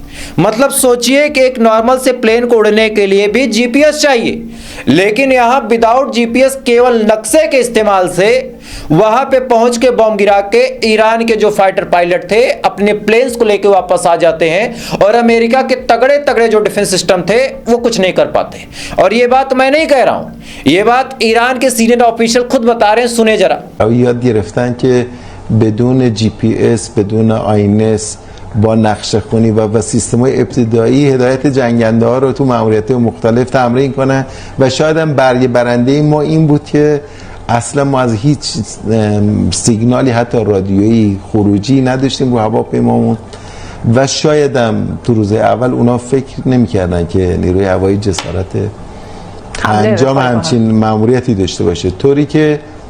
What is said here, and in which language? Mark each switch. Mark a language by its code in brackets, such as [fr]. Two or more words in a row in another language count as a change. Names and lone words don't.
[hi] मतलब सोचिए कि एक नॉर्मल से प्लेन को उड़ने के लिए भी GPS चाहिए, लेकिन यहां विदाउट GPS केवल नक्शे के इस्तेमाल से वहां पे पहुंच के बम गिरा के ईरान के जो [en] fighter pilot [hi] थे अपने प्लेन्स को लेके वापस आ जाते हैं और अमेरिका के तगड़े तगड़े जो [en] defense system [hi] थे वो कुछ नहीं कर पाते। और ये बात मैं नहीं कह रहा हूं, ये बात ईरान के [en] senior official [hi] खुद बता रहे हैं, सुने जरा। [fa] याद گرفتن که بدون GPS بدون آینس با نقشه خونی و سیستم‌های ابتدایی هدایت جنگنده ها رو تو ماموریت‌های مختلف تمرین کنن و شاید هم برنده ما این بود که اصلا ما از هیچ سیگنالی حتی رادیویی خروجی نداشتیم رو هواپیمامون و شاید هم تو روز اول اونا فکر نمی‌کردن که نیروی هوایی جسارت انجام همچین ماموریتی داشته باشه، طوری که